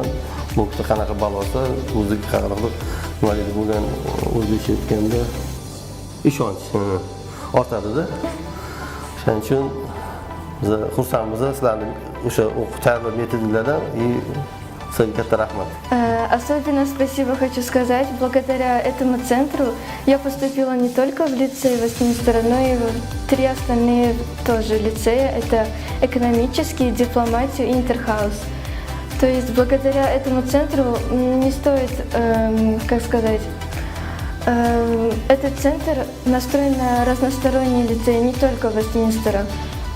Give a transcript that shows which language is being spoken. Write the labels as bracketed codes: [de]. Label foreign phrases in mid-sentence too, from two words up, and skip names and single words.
[uz] Mockda qanaqa ball olsa, o'ziga qanaqa nimalar bo'lgan o'zbekcha aytganda ishonch ortadi-da. Shuning uchun biz xursandmiz sizlarning o'sha o'qib tayyorlash metodinglardan sizga katta rahmat. [ru] Особенно спасибо хочу сказать. Благодаря этому центру я поступила не только в лицей Вестминстера, но и в 3 остальные тоже лицея. Это экономический, дипломатию и интерхаус. То есть благодаря этому центру не стоит, как сказать, этот центр настроен на разносторонние лицеи, не только Вестминстера.